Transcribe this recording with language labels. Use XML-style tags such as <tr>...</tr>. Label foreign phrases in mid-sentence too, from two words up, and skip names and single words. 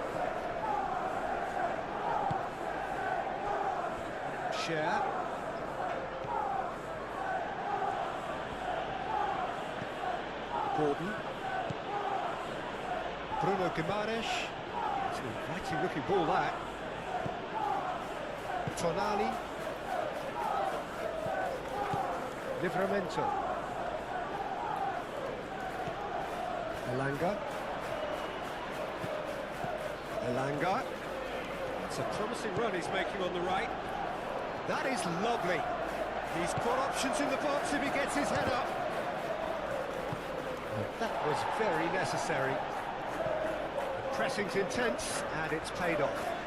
<en>Share. Gordon. Bruno Guimaraes. It's an inviting looking ball, that. Tonali. Livramento. Elanga. Elanga. It's a promising run he's making on the right. That is lovely. He's got options in the box if he gets his head up. That was very necessary. The pressing's intense and it's paid off.</en>